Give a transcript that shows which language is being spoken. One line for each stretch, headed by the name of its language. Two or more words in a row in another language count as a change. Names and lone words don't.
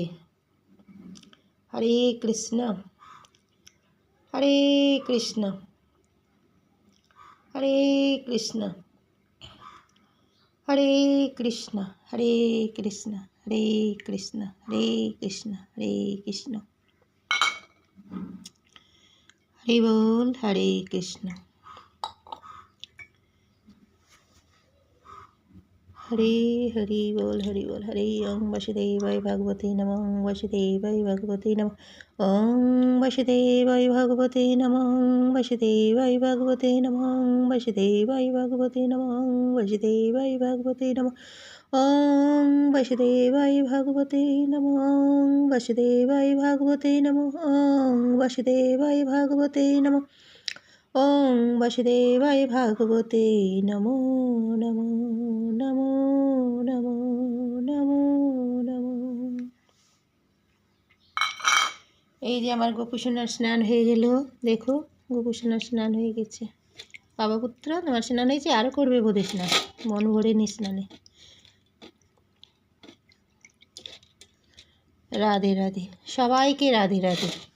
Sanskrit: হরে কৃষ্ণ, হরে কৃষ্ণ, হরে কৃষ্ণ, হরে কৃষ্ণ, হরে কৃষ্ণ, হরে কৃষ্ণ, হরে কৃষ্ণ, হরে কৃষ্ণ, হরি বল হরে কৃষ্ণ। हरे हरि बोल हरे ओम वसुदेवाय भगवते नमः, ओम वसुदेवाय भगवते नमः, ओम वसुदेवाय भगवते नमः, ओम वसुदेवाय भगवते नमः, ओम वसुदेवाय भगवते नमः, ओम वसुदेवाय भगवते नमः, ओम वसुदेवाय भगवते नमः, ओम वसुदेवाय भगवते नमः, ओम वसुदेवाय भगवते नमः, ओम वसुदेवाय भागवते नमो नमो नमो नमो नमो नमो।
Bangla: এই যে আমার গোপুসোনার স্নান হয়ে গেল। দেখো গোপুসোনার স্নান হয়ে গেছে। বাবা পুত্র তোমার স্নান হয়েছে, আরও করবে বোধে স্নান, মন ভরে নি স্নানে। রাধে রাধে, সবাইকে রাধে রাধে।